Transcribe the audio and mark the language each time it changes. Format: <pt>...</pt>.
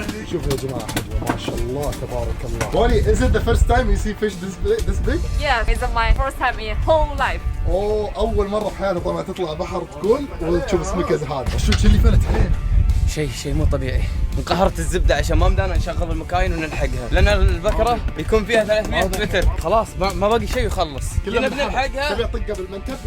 <ar>شوف يا جماعة حجمه ما شاء الله تبارك الله.</ar> <en>Bonnie, is it the first time you see fish this big? Yes, it's my first time in whole life.</en> <ar>اوه اول مرة في حياتي طبعا تطلع بحر تكون وتشوف سمكة هذا. شو اللي فلت علينا؟ شيء مو طبيعي. انقهرت الزبده عشان ما بدانا نشغل المكاين ونلحقها لان البكره يكون فيها 300 متر. خلاص ما باقي شيء ويخلص. كنا بنلحقها. تبي اطقها بالمنتف؟</ar>